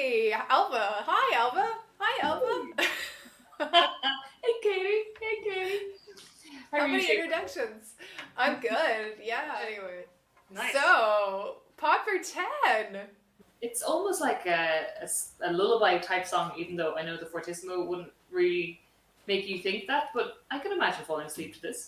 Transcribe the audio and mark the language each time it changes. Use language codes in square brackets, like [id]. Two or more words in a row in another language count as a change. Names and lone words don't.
[en] Ailbhe. Hi, Ailbhe. Hi, Ailbhe. Hey, Katie. Hey, Katie. How are How you many doing? introductions? I'm good. Yeah. Anyway. Nice. So, Popper 10. It's almost like a lullaby type song, even though I know the fortissimo wouldn't really make you think that, but I can imagine falling asleep to this.